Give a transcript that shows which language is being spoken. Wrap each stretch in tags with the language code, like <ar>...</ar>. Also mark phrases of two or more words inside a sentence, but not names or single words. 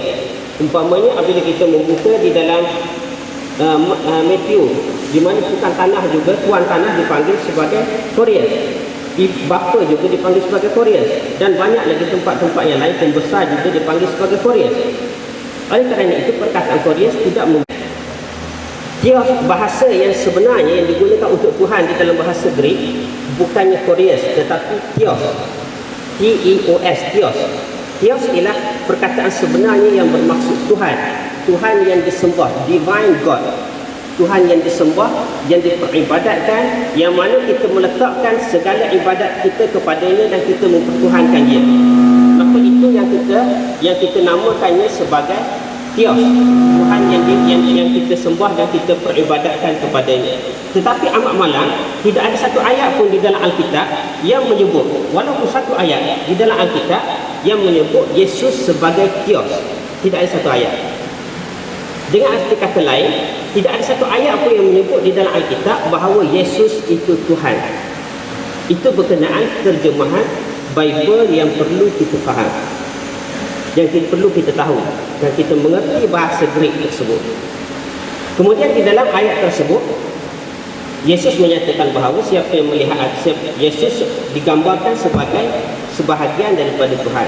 <ms>Umpamanya apabila kita membuka di dalam Matthew, di mana tukang tanah juga, tuan tanah dipanggil sebagai Kurios, bapa juga dipanggil sebagai Kurios, dan banyak lagi tempat-tempat yang lain, pembesar juga dipanggil sebagai Kurios. Oleh kerana itu, perkataan Kurios tidak Theos, bahasa yang sebenarnya yang digunakan untuk Tuhan di dalam bahasa Greek bukannya Kurios, tetapi Theos. T-E-O-S, Theos. Theos ialah perkataan sebenarnya yang bermaksud Tuhan yang disembah,</ms> <en>Divine God,</en> <ms>Tuhan yang disembah, yang diperibadatan, yang mana kita meletakkan segala ibadat kita kepadanya dan kita mempertuhankan dia. Maka itu yang kita namakannya sebagai Theos, Tuhan yang kita sembah dan kita peribadatkan kepadanya. Tetapi amat malang, tidak ada satu ayat pun di dalam Alkitab yang menyebut, walaupun satu ayat di dalam Alkitab yang menyebut Yesus sebagai Theos. Tidak ada satu ayat. Dengan arti kata lain, tidak ada satu ayat pun yang menyebut di dalam Alkitab bahawa Yesus itu Tuhan. Itu berkenaan terjemahan Bible yang perlu kita faham, yang perlu kita tahu, dan kita mengerti bahasa Greek tersebut. Kemudian di dalam ayat tersebut, Yesus menyatakan bahawa siapa yang melihat Yesus digambarkan sebagai sebahagian daripada Tuhan.</ms>